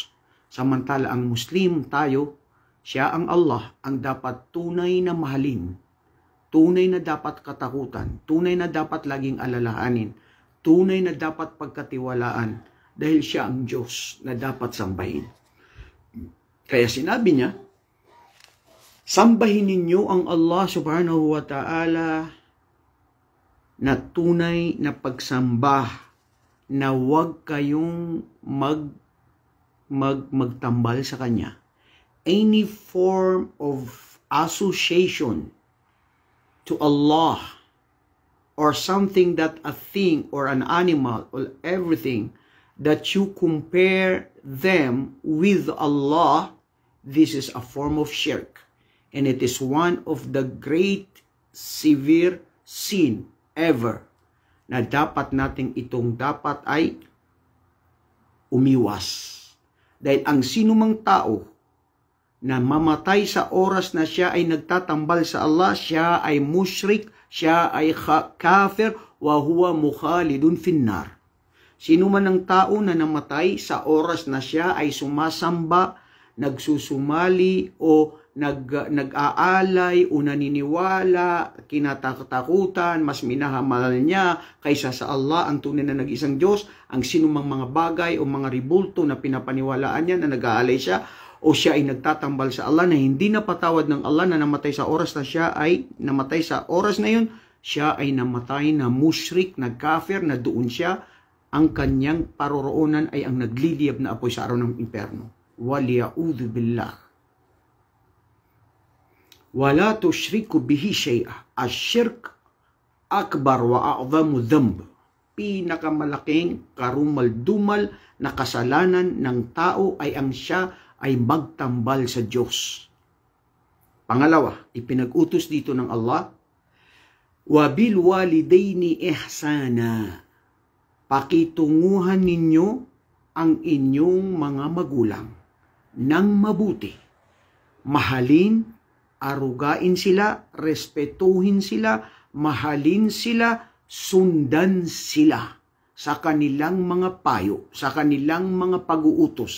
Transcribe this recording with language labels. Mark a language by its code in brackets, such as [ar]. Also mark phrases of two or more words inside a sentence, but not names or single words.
[tl] Samantala ang Muslim tayo, siya ang Allah, ang dapat tunay na mahalin, tunay na dapat katakutan, tunay na dapat laging alalahanin, tunay na dapat pagkatiwalaan, dahil siya ang Diyos na dapat sambahin. Kaya sinabi niya, sambahin ninyo ang Allah [ar] سبحانه وتعالى [tl] na tunay na pagsamba, na huwag kayong magtambal sa Kanya. [en] Any form of association to Allah or something that a thing or an animal or everything that you compare them with Allah, this is a form of shirk. And it is one of the great severe sin ever [tl] na dapat nating itong dapat ay umiwas. Dahil ang sinumang tao na mamatay sa oras na siya ay nagtatambal sa Allah, siya ay mushrik, siya ay kafir, [ar] وهو مخلد في النار. [tl] Sino man ang tao na namatay sa oras na siya ay sumasamba, nagsusumali o nag-aalay o naniniwala, kinatakutan, mas minahamahal niya kaysa sa Allah, ang tunay na nag-isang Diyos, ang sinumang mga bagay o mga ribulto na pinapaniwalaan niya na nag-aalay siya, o siya ay nagtatambal sa Allah na hindi napatawad ng Allah na namatay sa oras na siya ay namatay sa oras na yun, siya ay namatay na mushrik, na kafir, na doon siya, ang kanyang paroroonan ay ang nagliliyab na apoy sa araw ng impyerno. [ar] والعياذ بالله. ولا تشركوا به شيئا. الشرك أكبر وأعظم ذنب. [tl] Pinakamalaking karumal-dumal na kasalanan ng tao ay ang siya ay magtambal sa Diyos. Pangalawa, ipinag-utos dito ng Allah, [ar] وبالوالدين إحسانا. [tl] Pakitunguhan ninyo ang inyong mga magulang ng mabuti. Mahalin, arugain sila, respetuhin sila, mahalin sila, sundan sila sa kanilang mga payo, sa kanilang mga pag-uutos.